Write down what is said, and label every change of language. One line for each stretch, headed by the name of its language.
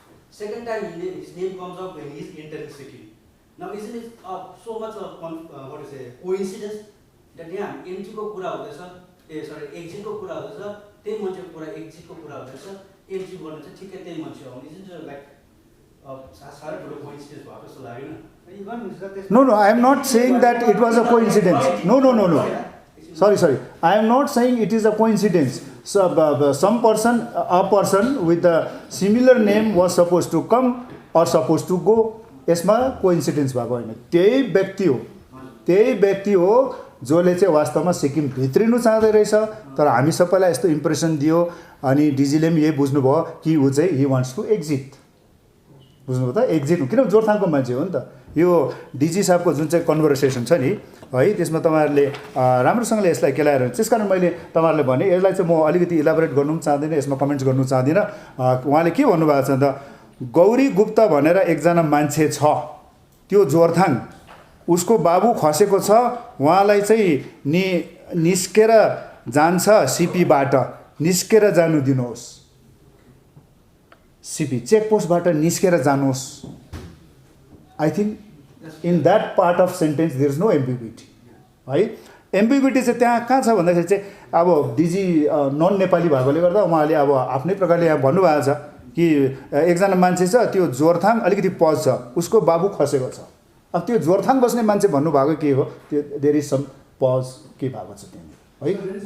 English: Second time his name comes up when he is entering city. Now isn't it so much of coincidence that
Nepali: यहाँ entry को कुरा हुँदैछ, exit को कुरा हुँदैछ, त्यही मान्छेको कुरा exit को कुरा हुँदैछ, entry गर्नु चाहिँ ठिकै त्यही मान्छे आउने,
English: isn't it like
Nepali: साह्रै ठुलो coincidence भएको जस्तो लागेन?
English: No, I am not saying that it was a coincidence. No. Sorry. I am not saying it is a coincidence. So, a person with a similar name was supposed to come or supposed to go.
Nepali: यसमा coincidence भएको होइन, त्यही व्यक्ति हो जसले चाहिँ वास्तवमा सिक्किम भित्रिनु चाहँदै रहेछ, तर हामी सबैलाई यस्तो इम्प्रेसन दियो अनि डिजीले पनि यही बुझ्नुभयो कि ऊ चाहिँ
English: He wants to exit.
Nepali: बुझ्नुभयो त, एक्जिट किन जोरथाङको मान्छे हो नि त। यो डिजी साहबको जुन चाहिँ कन्भर्सेसन छ नि है, त्यसमा तपाईँहरूले राम्रोसँगले यसलाई केलाएर, त्यसकारण मैले तपाईँहरूले भने यसलाई चाहिँ म अलिकति इलाबोरेट गर्नु पनि चाहदिनँ, यसमा कमेन्ट्स गर्नु चाहदिनँ। उहाँले के भन्नुभएको छ त, गौरी गुप्ता भनेर एकजना मान्छे छ, त्यो जोरथाङ, उसको बाबु खसेको छ, उहाँलाई चाहिँ निस्केर जान्छ सिपीबाट, निस्केर जानु दिनुहोस्, सिपी चेकपोस्टबाट निस्केर जानुहोस्।
English: I think in that part of sentence there is no ambiguity
Nepali: है। एम्बिग्युटी चाहिँ त्यहाँ कहाँ छ भन्दाखेरि चाहिँ अब डिजी नन नेपाली भएकोले गर्दा उहाँले अब आफ्नै प्रकारले यहाँ भन्नुभएको छ कि एकजना मान्छे छ, त्यो जोरथाङ अलिकति पज छ, उसको बाबु खसेको छ। अब त्यो जोरथाङ बस्ने मान्छे भन्नुभएको के हो, त्यो
English: there is some pause
Nepali: के भएको छ त्यहाँनिर है।